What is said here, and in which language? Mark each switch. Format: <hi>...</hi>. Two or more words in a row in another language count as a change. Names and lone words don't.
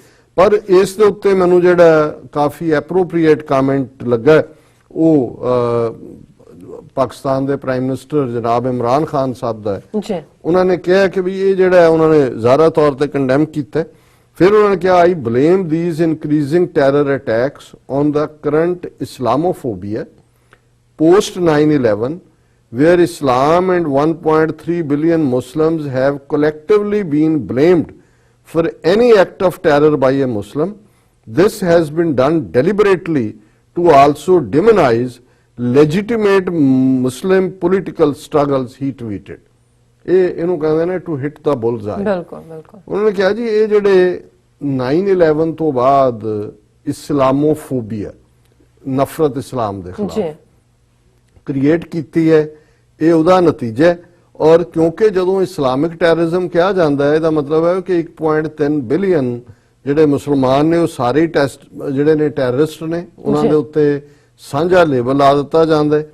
<pa>ਪਰ ਇਸ ਦੇ ਉੱਤੇ ਮੈਨੂੰ ਜਿਹੜਾ ਕਾਫੀ</pa> <en>appropriate comment</en> <pa>ਲੱਗਾ ਉਹ ਪਾਕਿਸਤਾਨ ਦੇ</pa> <en>prime minister</en> <pa>ਜਨਾਬ ਇਮਰਾਨ ਖਾਨ ਸਾਹਿਬ ਦਾ ਹੈ। ਜੀ। ਉਹਨਾਂ ਨੇ ਕਿਹਾ ਕਿ ਵੀ ਇਹ ਜਿਹੜਾ ਹੈ ਉਹਨਾਂ ਨੇ ਜ਼ਾਹਰਾ ਤੌਰ ਤੇ ਕੰਡੈਮ ਕੀਤਾ। ਫਿਰ ਉਹਨਾਂ ਨੇ ਕਿਹਾ</pa> <en>I blame these increasing terror attacks on the current Islamophobia post 9/11 where Islam and 1.3 billion Muslims have collectively been blamed for any act of terror by a Muslim. This has been done deliberately to also demonize legitimate Muslim political struggles, he tweeted.</en> <pa>ਇਹਨੂੰ ਕਹਿੰਦੇ ਨੇ</pa> <en>to hit the bullseye.</en> <pa>ਬਿਲਕੁਲ ਬਿਲਕੁਲ। ਉਹਨਾਂ ਨੇ ਕਿਹਾ ਜੀ ਇਹ ਜਿਹੜੇ 9/11 ਤੋਂ ਬਾਅਦ ਇਸਲਾਮੋਫੋਬੀਆ, ਨਫ਼ਰਤ ਇਸਲਾਮ ਦੇ ਖਿਲਾਫ ਜੀ। ਕ੍ਰੀਏਟ ਕੀਤੀ ਹੈ, ਇਹ ਉਹਦਾ ਨਤੀਜਾ ਹੈ। ਔਰ ਕਿਉਂਕਿ ਜਦੋਂ</pa> <en>Islamic terrorism</en> <pa>ਕਿਹਾ ਜਾਂਦਾ ਹੈ ਇਹਦਾ ਮਤਲਬ ਹੈ ਕਿ 1.3 ਬਿਲੀਅਨ ਜਿਹੜੇ ਮੁਸਲਮਾਨ ਨੇ ਉਹ ਸਾਰੇ ਟੈਸਟ ਜਿਹੜੇ ਨੇ ਟੈਰਰਿਸਟ ਨੇ, ਉਹਨਾਂ ਦੇ ਉੱਤੇ ਸਾਂਝਾ ਲੇਬਲ ਲਾ ਦਿੱਤਾ ਜਾਂਦਾ ਹੈ।</pa>